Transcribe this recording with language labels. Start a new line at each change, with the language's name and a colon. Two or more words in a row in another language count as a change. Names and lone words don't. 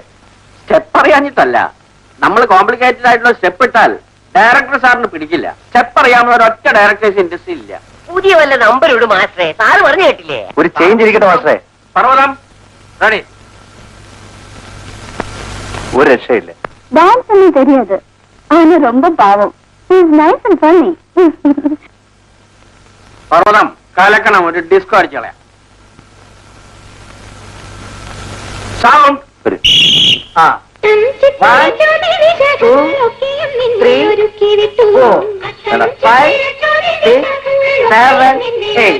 Malayalam: സ്റ്റെപ്പ് അറിയാഞ്ഞിട്ടല്ല, നമ്മൾ കോംപ്ലിക്കേറ്റഡ് ആയിട്ടുള്ള സ്റ്റെപ്പ് ഇട്ടാൽ ഡയറക്ടർ സാറിന് പിടിക്കില്ല. സ്റ്റെപ്പ് അറിയാവുന്ന ഒരൊറ്റ
English: directors industry
Malayalam: ഇല്ല. പുതിയ വല്ല നമ്പർ ഇടും മാസ്റ്ററെ, സാറ് പറഞ്ഞു കേട്ടില്ലേ? ഒരു ചേഞ്ച് ഇരിക്കട്ടെ മാസ്റ്ററെ. പർവ്വതം റെഡി. ഒരു രക്ഷയില്ല.
Tamil: டான்ஸ் ஒன்னும் தெரியாது, ஆனா ரொம்ப பாவம்.
English: He's nice and funny.
Malayalam: പർവ്വതം കലക്കണം, ഒരു ഡിസ്കോ അടിച്ചളയാ. സൗണ്ട്. ആ 1, 2, 3, 4, 5, 6, 7, 8.